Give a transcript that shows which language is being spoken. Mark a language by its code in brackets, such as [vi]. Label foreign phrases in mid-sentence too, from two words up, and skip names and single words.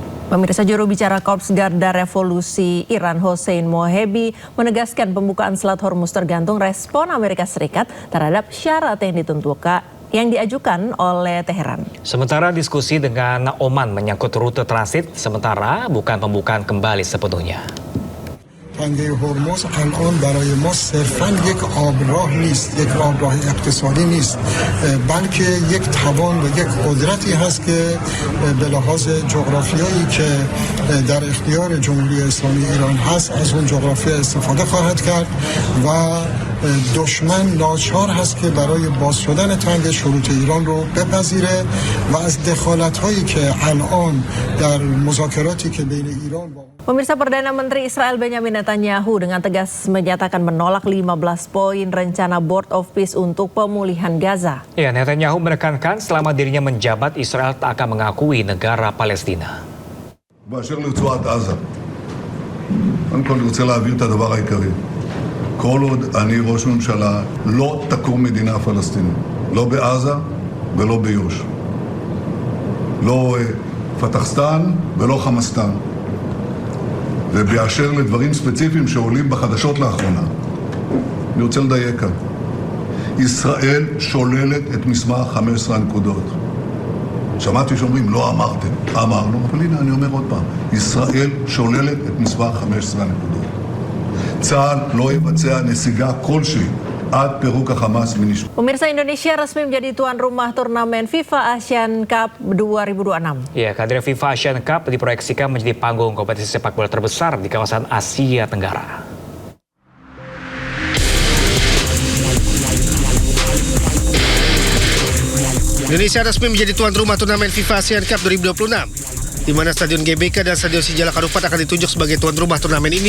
[id] Pemirsa, juru bicara Korps Garda Revolusi Iran Hossein Mohebi menegaskan pembukaan Selat Hormuz tergantung respon Amerika Serikat terhadap syarat yang diajukan oleh Teheran. Sementara diskusi dengan Oman menyangkut rute transit sementara bukan pembukaan kembali sepenuhnya. [fa] بندر هرمز الان برای ما صرفاً یک آبراه نیست، یک آبراه اقتصادی نیست، بلکه یک توان و یک قدرتی هست که به لحاظ جغرافیایی که در اختیار جمهوری اسلامی ایران هست از اون جغرافیا استفاده خواهد کرد و دشمن ناچار هست که برای باز شدن تنگ شروط ایران رو بپذیره و از دخالت‌هایی که الان در مذاکراتی که بین ایران با [id] Pemirsa, Perdana Menteri Israel Benjamin Netanyahu dengan tegas menyatakan menolak 15 poin rencana Board of Peace untuk pemulihan Gaza. Ya, Netanyahu menekankan selama dirinya menjabat Israel tak akan mengakui negara Palestina. [he] באשר לרצועת עזה, קודם כל אני רוצה להבהיר את הדבר העיקרי. כל עוד אני ראש ממשלה לא תקום מדינה פלסטינית, לא בעזה ולא ביו"ש. לא פתחסטן ולא חמאסטן. ובאשר לדברים ספציפיים שעולים בחדשות לאחרונה, אני רוצה לדייק כאן. ישראל שוללת את מסמך 15 הנקודות. שמעתי שאומרים, לא אמרתם. אמרנו, אבל הנה אני אומר עוד פעם. ישראל שוללת את מסמך 15 הנקודות. צה"ל לא יבצע נסיגה כלשהי עד פירוק החמאס מנשק. [id] Pemirsa, Indonesia resmi menjadi tuan rumah turnamen FIFA Asian Cup 2026. Ya, kehadiran FIFA Asian Cup diproyeksikan menjadi panggung kompetisi sepak bola terbesar di kawasan Asia Tenggara. Indonesia resmi menjadi tuan rumah turnamen FIFA Asian Cup 2026, di mana Stadion GBK dan Stadion Sijalak Harupat akan ditunjuk sebagai tuan rumah turnamen ini.